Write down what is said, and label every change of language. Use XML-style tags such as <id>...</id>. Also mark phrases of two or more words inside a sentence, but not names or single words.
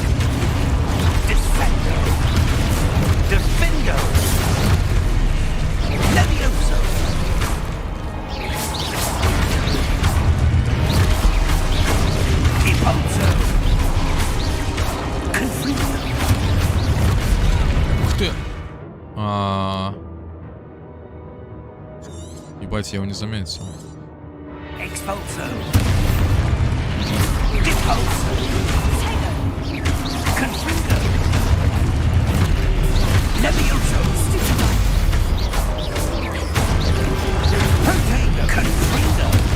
<la>Defendo! Defendo! Levioso! Deposo! Confringo!</la> <ru>Ух ты. Ебать, я его не заметил.</ru> <la>Expulso! Deposo! Confringo! Levioso! Protego! Confringo!</la>